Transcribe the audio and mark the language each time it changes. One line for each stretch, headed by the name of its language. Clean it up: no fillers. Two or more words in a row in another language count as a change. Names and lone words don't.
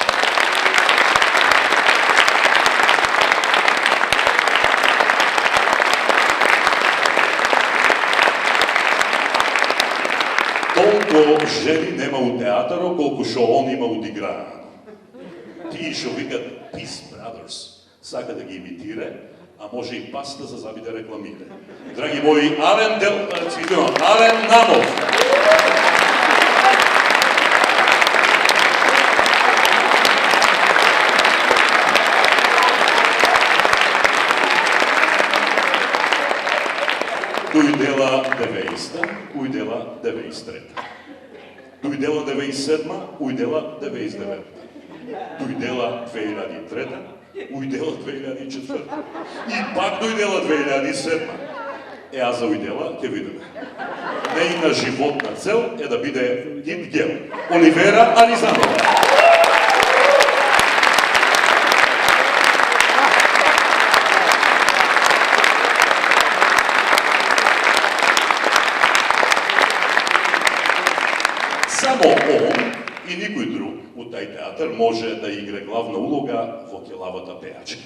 Macedonian: Толку жени нема у театаро, колку шо он има одиграно. Тие шо викат Peace Brothers, сака да ги имитира, а може и паста за заби да рекламира. Драги мои, Ален Намов. Дојдела 90-та, ујдела 93-та. Дојдела 97-та, ујдела 99-та. Дојдела 2003-та, ујдела 2004-та. И пак дојдела 2007-та. А за ујдела ќе видиме. Нејна животна цел е да биде Гит Гел. Оливера Аризанова. Само он и никој друг у тај театар може да игра главна улога во Келавата пејачка.